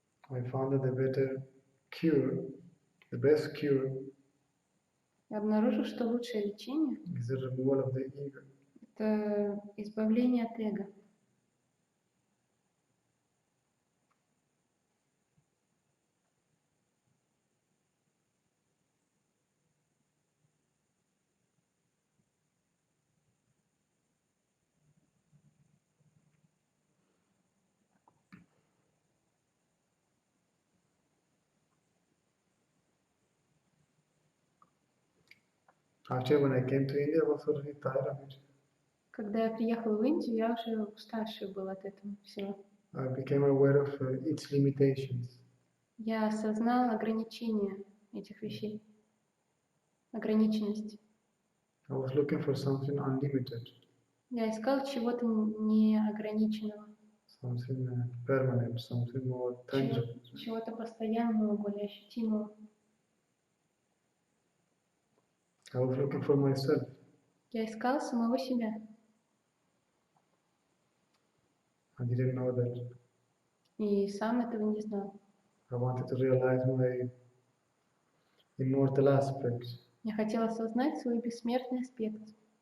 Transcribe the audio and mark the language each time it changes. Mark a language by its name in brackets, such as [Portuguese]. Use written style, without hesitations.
[English] I found that the best cure, [Russian] Я обнаружил, что лучшее лечение [English] is the removal of the ego. [Russian] — это избавление от эго. [English] Actually, when I came to India, I was already tired of it. [Russian] Когда я приехала в Индию, я уже уставший был от этого всего. [English] I became aware of its limitations. [Russian] Я осознал ограничения этих вещей, ограниченность. [English] I was looking for something unlimited, [Russian] Я искал чего-то неограниченного, [English] something permanent, something more tangible. [Russian] чего-то постоянного, более ощутимого. [English] I was looking for myself. [Russian] Я искал самого себя. [English] I didn't know that. [Russian] И сам этого не знал. [English] I wanted to realize my immortal aspects. [Russian] Я хотел осознать свой бессмертный аспект.